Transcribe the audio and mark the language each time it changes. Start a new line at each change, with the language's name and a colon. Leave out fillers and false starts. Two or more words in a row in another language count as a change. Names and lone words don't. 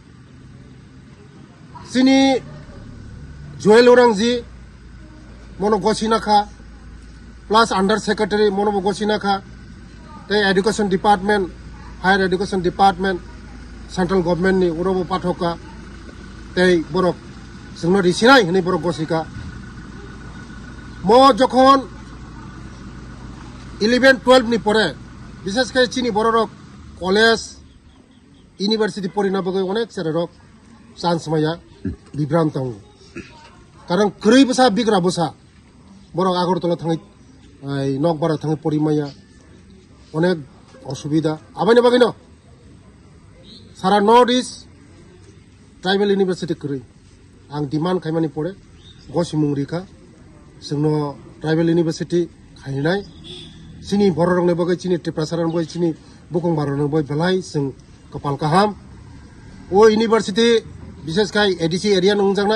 Kok Borok: sini Joel Urang ji mono gosina kha
English: plus under secretary
Kok Borok: mono gosina kha te
English: education department higher education department central government
Kok Borok: ni urobo pathoka te borok Sungno risinai hini borok gosika mo jokhon 11-12 ni pore
Bangla: বিশেষ করে
Kok Borok: চিনি borok college university porina bagai onek serok chance maya bibrantong कारण krei basa bigra basa borok Agartala thangai Nokbara thangai porimaya onek osubida abane bagino sara North East Tribal University krei ang demand khaimani pore gosimung rika singno Tribal University khainai sini bororong ne bagai sini triprasaran bagai sini bukong barong bagai belai sing kapal kaham o university বিশেষ kai ADC area nongjangna